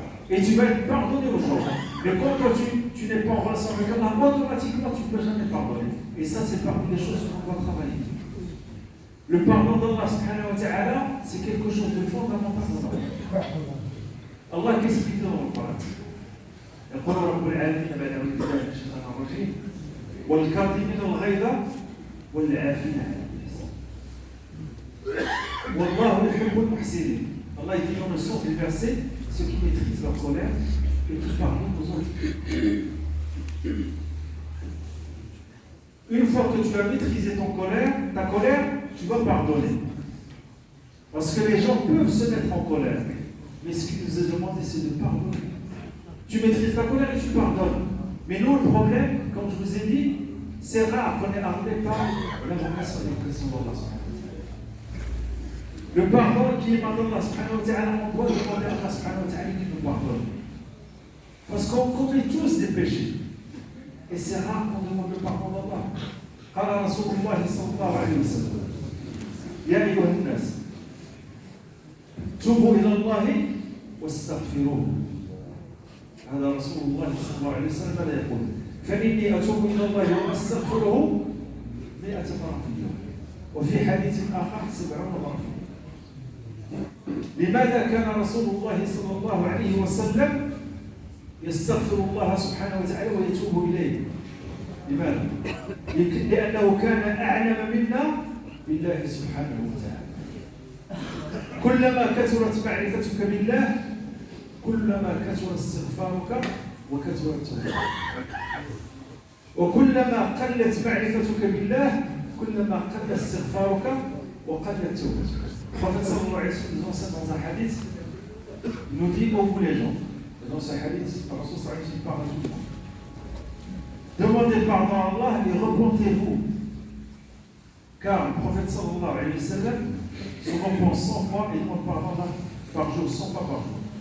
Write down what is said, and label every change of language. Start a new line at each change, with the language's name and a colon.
French: Et tu vas être pardonné aujourd'hui. Mais quand toi, tu n'es pas en relation avec Allah, automatiquement, tu ne peux jamais pardonner. Et ça, c'est parmi les choses qu'on doit travailler. Le pardon d'Allah subhanahu wa ta'ala, c'est quelque chose de fondamental dans la vie. Allah qu'explique dans le Coran.
Arabic: يقول رب العالمين بعد أعوذ بالله من الشيطان الرجيم والكاظمين الغيظ والعافين عن الناس والله يحب المحسنين.
French: Allah dit dans le sens du verset, ceux qui maîtrisent leur colère et qui pardonnent aux autres. Une fois que tu as maîtrisé ta colère, tu vas pardonner. Parce que les gens peuvent se mettre en colère. Mais ce qui nous est demandé, c'est de pardonner. Tu maîtrises ta colère et tu pardonnes. Mais nous, le problème, comme je vous ai dit, c'est rare qu'on est amené par l'invocation et l'impression d'Allah. Le pardon qui est par Allah, on doit demander à Allah qui nous pardonne. Parce qu'on commet tous des péchés. Et c'est rare qu'on demande le pardon d'Allah.
Arabic: قال رسول الله صلى الله عليه وسلم يا أيها الناس توبوا إلى الله واستغفروه. هذا رسول الله صلى الله عليه وسلم ماذا يقول؟ فإني أتوب إلى الله وأستغفره 100 مرة في اليوم وفي حديث آخر 70 مرة. لماذا كان رسول الله صلى الله عليه وسلم يستغفر الله سبحانه وتعالى ويتوب إليه؟ لماذا؟ لأنه كان أعلم منا بالله سبحانه وتعالى. كلما كثرت معرفتك بالله كلما كثر استغفارك وكثر التوبة. وكلما قلت معرفتك بالله كلما قل استغفارك وقلت توبتك.
French: Prophète sallallahu alayhi wa sallam nous enseigne dans un hadith, il nous dit ô vous les gens, dans ce hadith, par Rasul sallallahu alayhi wa sallam parle à tout le monde. Demandez pardon à Allah et repentez-vous. Car le prophète sallallahu alayhi wa sallam se repent 100 fois et demande pardon par jour, 100 fois par jour.